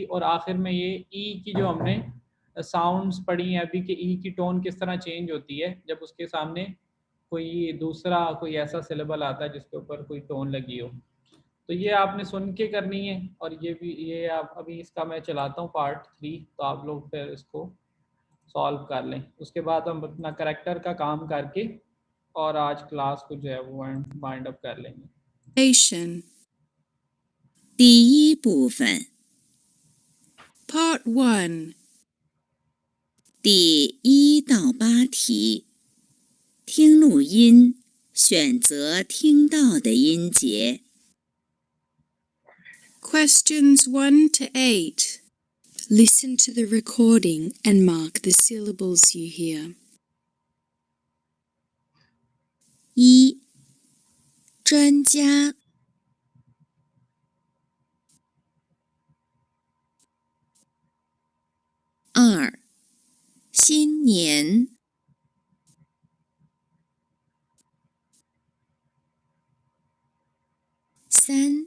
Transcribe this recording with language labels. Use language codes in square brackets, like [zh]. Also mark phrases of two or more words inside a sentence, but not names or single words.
[hi] और आखिर में ये ई की जो हमने साउंड्स पढ़ी हैं अभी, कि ई की टोन किस तरह चेंज होती है जब उसके सामने कोई दूसरा कोई ऐसा सिलेबल आता है जिसके ऊपर कोई टोन लगी हो। तो ये आपने सुन के करनी है। और ये भी, ये आप अभी इसका मैं चलाता हूँ पार्ट 3, तो आप लोग फिर इसको सॉल्व कर लें। उसके बाद हम अपना करेक्टर का काम करके और आज क्लास को जो है वो [en] wind up [hi] कर लेंगे। [zh] 第一部分 [en] Part 1. [zh] 第1到8题，听录音，选择听到的音节。 [en] Questions 1 to 8. Listen to the recording and mark the syllables you hear. 1. [zh] 专家 2. 新年 3.